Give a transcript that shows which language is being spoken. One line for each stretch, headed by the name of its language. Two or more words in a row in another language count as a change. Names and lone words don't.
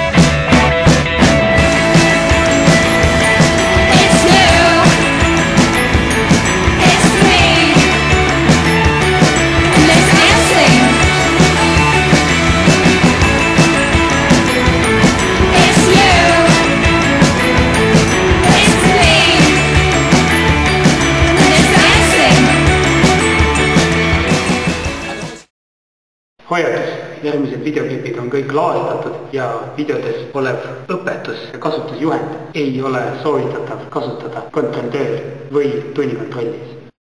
English: It's you, it's me, and it's dancing. It's you.
Estonian: Hoiatus, järgmised videoklipid on kõik lavastatud ja videodes olev õpetus ja kasutusjuhend ei ole soovitatav kasutada kontrolltööl või tunnikontrollis.